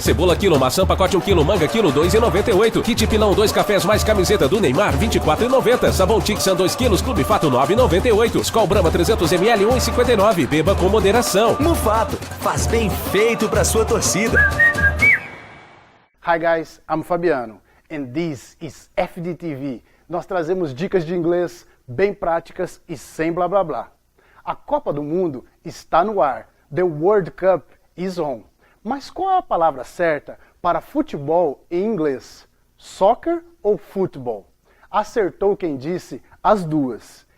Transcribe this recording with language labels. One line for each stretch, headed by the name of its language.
Portuguese: Cebola quilo, maçã pacote 1 kg, manga quilo 2,98. Kit pilão 2 cafés mais camiseta do Neymar 24,90. Sabão Tixan 2 kg, Clube Fato 9,98. Skol Brahma 300 ml 1,59. Beba com moderação. Mufato, faz bem feito para sua torcida.
English: Hi guys, I'm Fabiano and this is FDTV.
Portuguese: Nós trazemos dicas de inglês bem práticas e sem blá blá blá. A Copa do Mundo está no ar.
English: The World Cup is on.
Portuguese: Mas qual é a palavra certa para futebol em inglês? Soccer ou futebol? Acertou quem disse as duas.